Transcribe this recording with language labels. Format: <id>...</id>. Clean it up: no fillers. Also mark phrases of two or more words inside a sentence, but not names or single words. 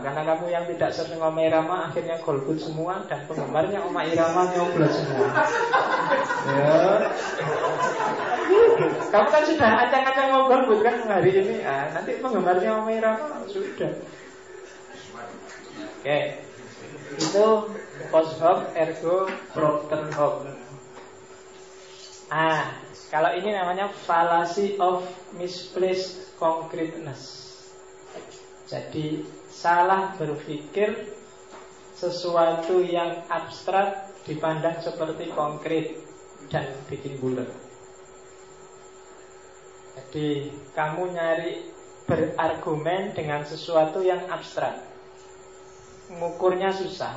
<id>Karena kamu yang tidak sering Omai Rama akhirnya golput semua. Dan penggemarnya Omai Rama nyoblos semua. Ya. Kamu kan sudah acang-acang mau golput kan hari ini. Nanti penggemarnya Omai Rama sudah. Oke.</id> <la>Itu post hoc ergo propter hoc.</la> <id>Kalau ini namanya</id> <en>fallacy of misplaced concreteness.</en> <id>Jadi salah berpikir sesuatu yang abstrak dipandang seperti konkret dan bikin bulat. Jadi kamu nyari berargumen dengan sesuatu yang abstrak, ngukurnya susah.</id>